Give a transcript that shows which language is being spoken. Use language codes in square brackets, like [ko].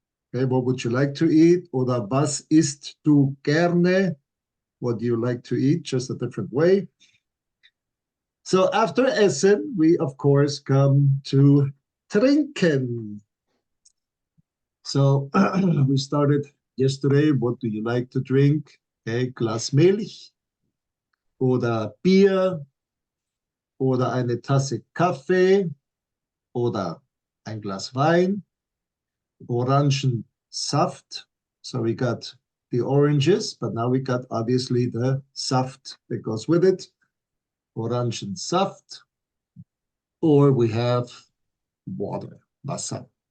[en] Okay, what would you like to eat? [de] Oder was isst du gerne? [en] What do you like to eat? Just a different way. So after Essen, we of course come to trinken. So we started yesterday. What do you like to drink? [de] Okay, Glas Milch oder Bier oder eine Tasse Kaffee oder ein Glas Wein, Orangensaft. [en] So we got the oranges, but now we got obviously the saft that goes with it, Orangensaft, or we have water, Wasser.